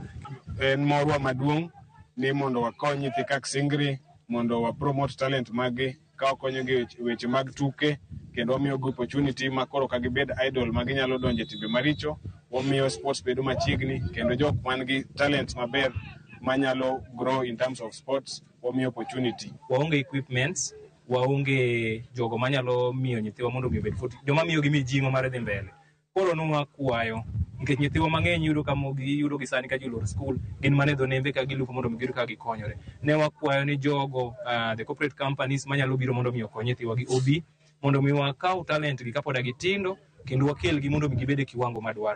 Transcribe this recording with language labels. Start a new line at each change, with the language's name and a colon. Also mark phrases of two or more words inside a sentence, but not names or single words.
Luo (Kenya and Tanzania): En morwa maduong' ni mondo wakony nyithi kak Singri mondo wa
English: promote talent
Luo (Kenya and Tanzania): magi ka okonyo gi weche mag tuke kendo wamiyo gi opportunity makoro ka gibed idol magi nyalo donje timbe maricho, wamiyo sports bedo machiegni kendo jok man gi talent maber manyalo
English: grow in terms of sports
Luo (Kenya and Tanzania): wamiyo opportunity. Waonge equipments, waonge jogo manyalo miyo nyithiwa mondo obed fut joma miyo gi mijing'o mar dhi mbele. Koro no wakwayo nikech nyithiwa mang'eny yudo gi sani ka jolor skul gin mane dho nembe ka gilupo mondo giyud ka gikonyore. Ne wakwayo ni jogo
English: the corporate companies
Luo (Kenya and Tanzania): manyalo biro mondo mi okony nyithiwa gi obi mondo mi wakaw talent gi kapod gitindo kendo wakel gi mondo gibed e kiwango madwaro.